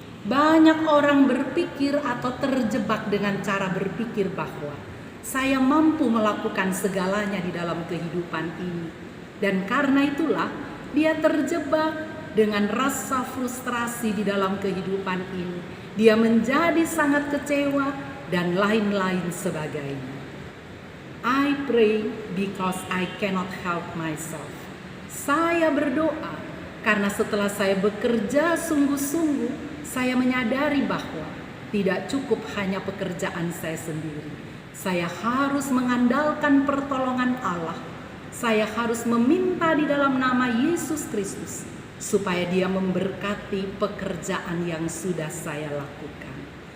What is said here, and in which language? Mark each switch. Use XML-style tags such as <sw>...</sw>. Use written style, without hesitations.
<id>Banyak orang berpikir atau terjebak dengan cara berpikir bahwa saya mampu melakukan segalanya di dalam kehidupan ini. Dan karena itulah dia terjebak dengan rasa frustrasi di dalam kehidupan ini. Dia menjadi sangat kecewa dan lain-lain sebagainya.</id> <en>I pray because I cannot help myself.</en> <id>Saya berdoa karena setelah saya bekerja sungguh-sungguh, saya menyadari bahwa tidak cukup hanya pekerjaan saya sendiri. Saya harus mengandalkan pertolongan Allah. Saya harus meminta di dalam nama Yesus Kristus supaya Dia memberkati pekerjaan yang sudah saya lakukan.</id>